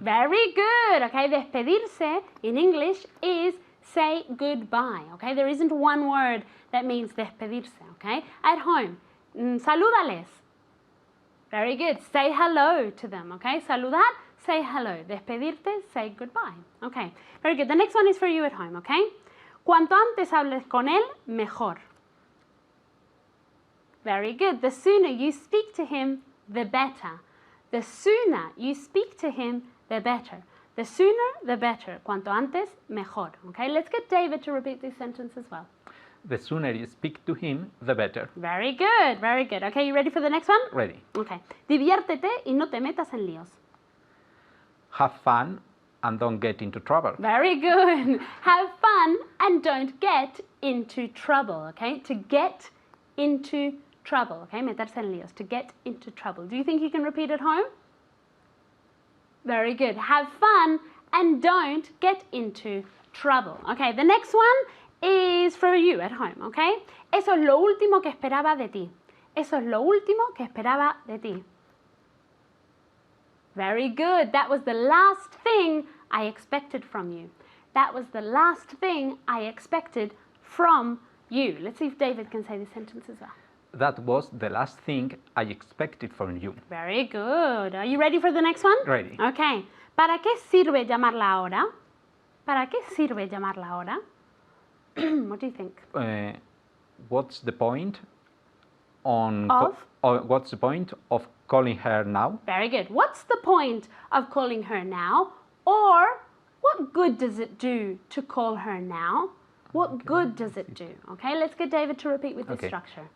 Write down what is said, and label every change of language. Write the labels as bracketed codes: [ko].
[en] Very good. Okay, despedirse in English is say goodbye. Okay, there isn't one word that means despedirse. Okay, at home, salúdales. Very good. Say hello to them. Okay, saludar, say hello. Despedirte, say goodbye. Okay, very good. The next one is for you at home. Okay. [es] Cuanto antes hables con él, mejor. [en] Very good. The sooner you speak to him, the better. The sooner you speak to him, the better. The sooner, the better. [es] Cuanto antes, mejor. [en] Okay, let's get David to repeat this sentence as well. The sooner you speak to him, the better. Very good, very good. Okay, you ready for the next one? Ready. Okay. [es] Diviértete y no te metas en líos. [en] Have fun and don't get into trouble. Very good. Have fun and don't get into trouble. Okay, to get into trouble. Okay, [es] meterse en líos. [en] To get into trouble. Do you think you can repeat at home? Very good. Have fun and don't get into trouble. Okay, the next one is for you at home. [es] Okay, eso es lo último que esperaba de ti. Eso es lo último que esperaba de ti. [en] Very good. That was the last thing I expected from you. That was the last thing I expected from you. Let's see if David can say this sentence as well. That was the last thing I expected from you. Very good. Are you ready for the next one? Ready. Okay. [es] ¿Para qué sirve llamarla ahora? ¿Para qué sirve llamarla ahora? [en] What do you think? What's the point what's the point of calling her now? Very good. What's the point of calling her now? Or what good does it do to call her now? What good does it do? Okay, let's get David to repeat with this structure.